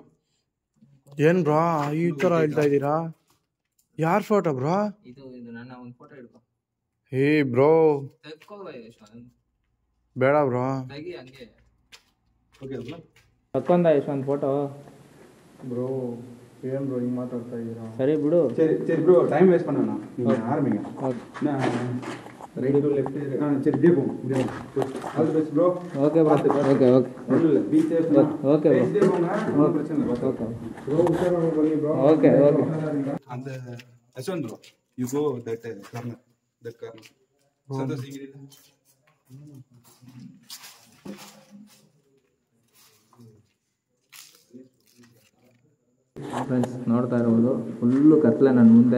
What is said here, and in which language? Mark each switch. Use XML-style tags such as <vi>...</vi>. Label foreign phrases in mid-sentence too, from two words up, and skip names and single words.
<kn>ಏನ್ ಬ್ರೋ ಈ ತರ ಹೇಳ್ತಾ ಇದ್ದೀರಾ? ಯಾರ್ ಫೋಟೋ ಬ್ರೋ? ಇದು ನನ್ನ ಒಂದು ಫೋಟೋ ಹಿಡ್ಕೊ.</kn> <en>hey bro</en> <kn>ತೆಗ್ಕೋ ಯಶವಂತ್. ಬೇಡ ಬ್ರೋ. ತೆಗಿ ಹಂಗೆ.</kn> <en>okay bro.</en> <kn>ತಕ್ಕೊಂಡ ಯಶವಂತ್ ಫೋಟೋ. ಬ್ರೋ ಏನ್ ಬ್ರೋ ಹಿಂಗ್ ಮಾತಾಡ್ತಾ ಇದ್ದೀರಾ? ಸರಿ ಬಿಡು.</kn> <ta>சரி</ta> <en>bro time waste</en> <ta>பண்ண வேணாம். நீங்க ஆரம்பிங்க.</ta> <en>right to left.</en> <ta>சரி இப்படியே போங்க.</ta> <en>all the best bro. okay bro. okay okay</en> <ta>இல்ல</ta> <en>be safe. okay bro.</en> <ta>இப்படியே போங்க. ஒண்ணும் பிரச்சனை இல்ல.</ta> <kn>ಓಕೆ ಬ್ರೋ ಹುಷಾರಾಗಿ ಬನ್ನಿ ಬ್ರೋ.</kn> <en>okay okay. அந்த ಯಶವಂತ್ bro you go that corner.</en> <kn>ಸಂತೋಷ್ ಹಿಂಗಿದೆ. ಫ್ರೆಂಡ್ಸ್ ನೋಡ್ತಾ ಇರ್ಬೋದು ಫುಲ್ಲು ಕತ್ಲೆ ನನ್ನ ಮುಂದೆ.</kn>